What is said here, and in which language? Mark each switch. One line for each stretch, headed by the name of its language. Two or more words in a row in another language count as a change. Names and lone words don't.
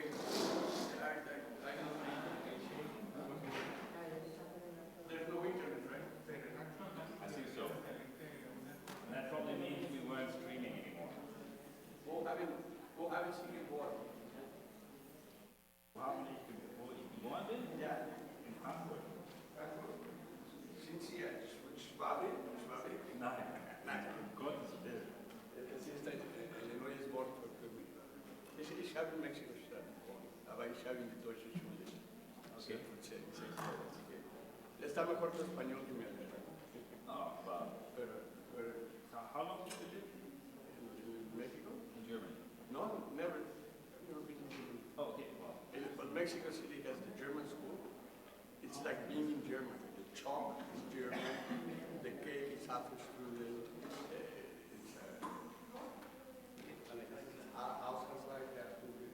English: There's no internet, right? I think so. And that probably means we weren't streaming anymore.
German: Wo haben Sie geboren? Wo ich geboren bin? Ja. In Frankfurt. Sind Sie Schwabe? Nein. Nein, um Gottes Willen. Das ist ein neues Wort für mich. Ich habe in Mexiko-Stadt geboren, aber ich habe in die deutsche Schule. Okay.
Spanish: Está mejor tu español que mi alemán.
English: Oh, wow.
Spanish: Pero,
English: How long did you live in Mexico? in Germany? No, never. Never been in Germany. Oh, okay. Wow. But Mexico City has the German school. It's like being in Germany. The chalk is German. The cake is half a strudel. It's houses like that.